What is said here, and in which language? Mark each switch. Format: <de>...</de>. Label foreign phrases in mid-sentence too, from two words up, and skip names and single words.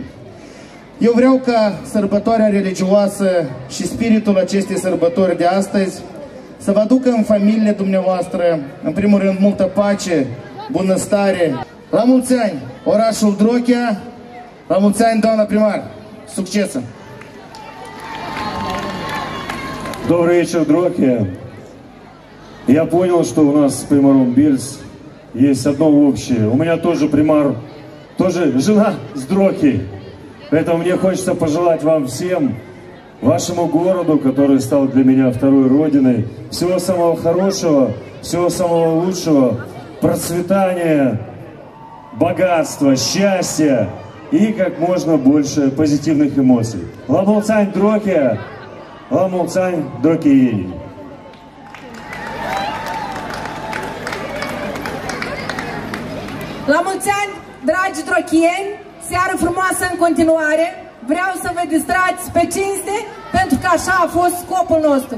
<ro>Eu vreau ca sărbătoarea religioasă și spiritul acestei sărbători de astăzi să vă aducă în familiile dumneavoastră, în primul rând, multă pace, bunăstare. La mulți ani, orașul Drochia! La mulți ani, doamna primar! Succes!</ro> <ru>Добрый вечер, Дрохия. Я понял, что у нас с примаром Бельц есть одно общее. У меня тоже примар, тоже жена с Дрохи. Поэтому мне хочется пожелать вам всем, вашему городу, который стал для меня второй родиной, всего самого хорошего, всего самого лучшего, процветания, богатства, счастья и как можно больше позитивных эмоций.</ru> <ro>La mulți ani, Drochia! La mulți ani, drochieni! La mulți ani, dragi drochieni, seară frumoasă în continuare. Vreau să vă distrați pe cinste, pentru că așa a fost scopul nostru.</ro>